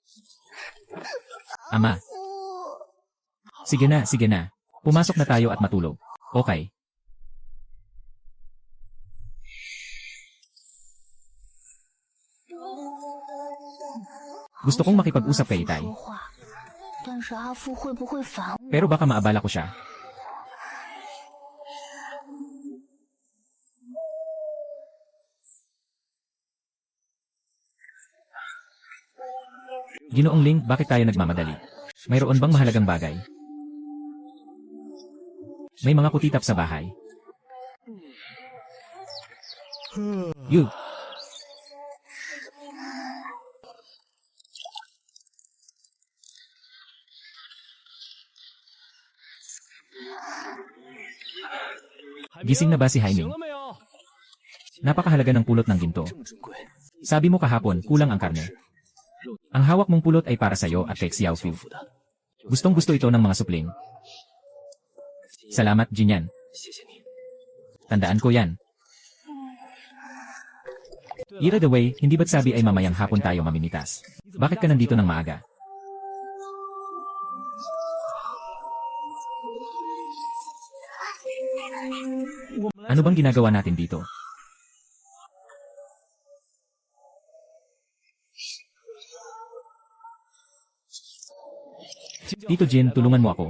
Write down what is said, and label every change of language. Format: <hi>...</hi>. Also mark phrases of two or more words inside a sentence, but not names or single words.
<tl>Ama. Sige na, sige na. Pumasok na tayo at matulog.</tl> <en>Okay.</en> <tl>Gusto kong makipag-usap kay Itay.</tl> <zh>说话，但是阿父会不会烦我？</zh> <tl>Pero baka maabala ko siya. Ginoong Ling, bakit tayo nagmamadali? Mayroon bang mahalagang bagay? May mga kutitap sa bahay. Yu! Gising na ba si</tl> <zh>醒</zh> <tl>Haiming?</tl> <zh>了没有？</zh> <tl>Napakahalaga ng pulot ng ginto.</tl> <zh>这么珍贵，</zh> <tl>Sabi mo kahapon, kulang ang karne. Ang hawak mong pulot ay para sa'yo at kay Xiaofu.</tl> <zh>付的，</zh> <tl>Gustong gusto ito ng mga supling. Salamat, Jinyan.</tl> <zh>谢谢你。</zh> <tl>Tandaan ko yan.</tl> <en>Ira the way,</en> <tl>hindi ba't sabi ay mamayang hapon tayo mamimitas? Bakit ka nandito ng maaga? Ano bang ginagawa natin dito? Tito Jin, tulungan mo ako.</tl>